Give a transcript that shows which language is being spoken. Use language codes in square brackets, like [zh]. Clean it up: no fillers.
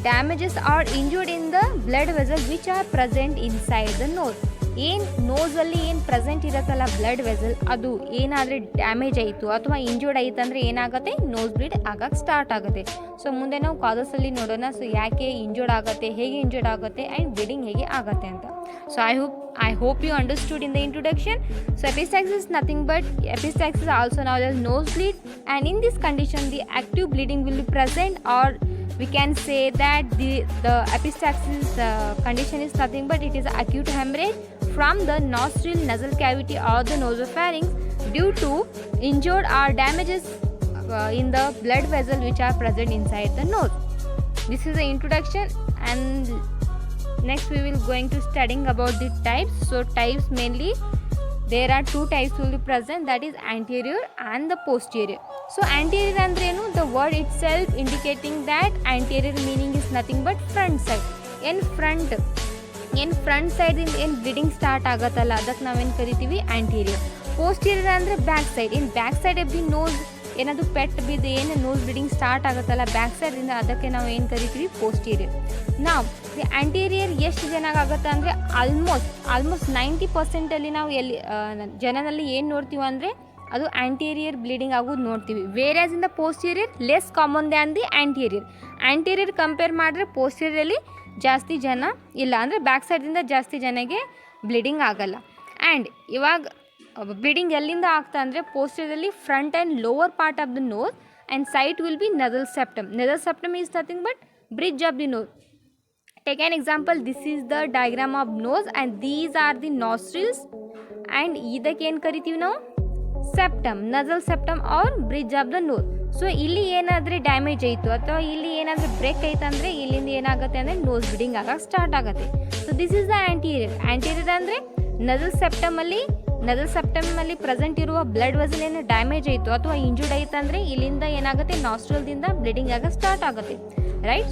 [en] Damages are injured in the blood vessel which are present inside the nose. [kn] ಏನು ನೋಸಲ್ಲಿ ಏನು present ಇರುತ್ತಲ್ಲ blood vessel, ಅದು ಏನಾದರೆ damage ಆಯಿತು ಅಥವಾ ಇಂಜೂರ್ಡ್ ಆಯಿತು ಅಂದರೆ ಏನಾಗುತ್ತೆ, ನೋಸ್ ಬ್ಲೀಡ್ ಆಗಕ್ಕೆ ಸ್ಟಾರ್ಟ್ ಆಗುತ್ತೆ. ಸೊ ಮುಂದೆ ನಾವು ಕಾಸಸಲ್ಲಿ ನೋಡೋಣ. ಸೊ ಯಾಕೆ ಇಂಜೂರ್ಡ್ ಆಗುತ್ತೆ, ಹೇಗೆ ಇಂಜೂರ್ಡ್ ಆಗುತ್ತೆ ಆ್ಯಂಡ್ ಬ್ಲೀಡಿಂಗ್ ಹೇಗೆ ಆಗುತ್ತೆ ಅಂತ. [en] So I hope you understood in the introduction. So epistaxis is nothing but epistaxis also known as nosebleed, and in this condition the active bleeding will be present, or we can say that the epistaxis condition is nothing but it is acute hemorrhage from the nostril, nasal cavity or the nasopharynx due to injured or damages in the blood vessel which are present inside the nose. This is the introduction, and next we will going to studying about the types. So types mainly there are two types will be present, that is anterior and the posterior. So anterior andrenu, the word itself indicating that anterior meaning is nothing but front side. In front side in bleeding start [kn] ಆಗುತ್ತಲ್ಲ ಅದಕ್ಕೆ ನಾವೇನು ಕರಿತೀವಿ, [en] anterior. [kn] posterior ಅಂದರೆ back side. [en] in back side of the nose [kn] ಏನಾದರೂ pet ಬಿದ್ದು ಏನು nose bleeding start ಆಗುತ್ತಲ್ಲ back ಸೈಡಿಂದ, ಅದಕ್ಕೆ ನಾವು ಏನು ಕರಿತೀವಿ, ಪೋಸ್ಟೀರಿಯರ್. ನಾವು ದಿ ಆ್ಯಂಟೀರಿಯರ್ ಎಷ್ಟು ಜನಕ್ಕೆ ಆಗುತ್ತೆ ಅಂದರೆ ಆಲ್ಮೋಸ್ಟ್ 90% ನಾವು ಜನನಲ್ಲಿ ಏನು ನೋಡ್ತೀವಿ ಅಂದರೆ ಅದು ಆ್ಯಂಟೀರಿಯರ್ ಬ್ಲೀಡಿಂಗ್ ಆಗೋದು ನೋಡ್ತೀವಿ. [en] whereas in the posterior less common than the anterior [kn] compare ಮಾಡಿದ್ರೆ ಪೋಸ್ಟೀರಿಯರಲ್ಲಿ ಜಾಸ್ತಿ ಜನ ಇಲ್ಲ, ಅಂದರೆ ಬ್ಯಾಕ್ ಸೈಡಿಂದ ಜಾಸ್ತಿ ಜನಗೆ ಬ್ಲೀಡಿಂಗ್ ಆಗಲ್ಲ. [en] and [kn] ಇವಾಗ ಬ್ಲೀಡಿಂಗ್ ಎಲ್ಲಿಂದ ಆಗ್ತಾ ಅಂದರೆ ಪೋಸ್ಟೀರಿಯರ್ಲಿ [en] Front and lower part of the nose and site will be nasal septum. Nasal septum is nothing but bridge of the nose. Take an example. This is the diagram of nose and these are the nostrils and [kn] ಇದಕ್ಕೆ ಏನು ಕರಿತೀವಿ ನಾವು, [en] Septum, nasal septum or bridge of the nose. [kn] So ಇಲ್ಲಿ ಏನಾದರೆ damage ಆಯಿತು ಅಥವಾ ಇಲ್ಲಿ ಏನಾದರೂ break ಆಯಿತು ಅಂದರೆ ಇಲ್ಲಿಂದ ಏನಾಗುತ್ತೆ ಅಂದರೆ ನೋಸ್ ಬ್ಲೀಡಿಂಗ್ ಆಗಕ್ಕೆ ಸ್ಟಾರ್ಟ್ ಆಗುತ್ತೆ. [en] so this is the anterior [kn] ಅಂದರೆ nasal septum ಅಲ್ಲಿ ಪ್ರೆಸೆಂಟ್ ಇರುವ ಬ್ಲಡ್ ವೆಸಲ್ ಏನು ಡ್ಯಾಮೇಜ್ ಆಯಿತು ಅಥವಾ ಇಂಜೂರ್ಡ್ ಆಯಿತು ಅಂದರೆ ಇಲ್ಲಿಂದ ಏನಾಗುತ್ತೆ, ನಾಸ್ಟ್ರಲ್ದಿಂದ ಬ್ಲೀಡಿಂಗ್ ಆಗ ಸ್ಟಾರ್ಟ್ ಆಗುತ್ತೆ, ರೈಟ್.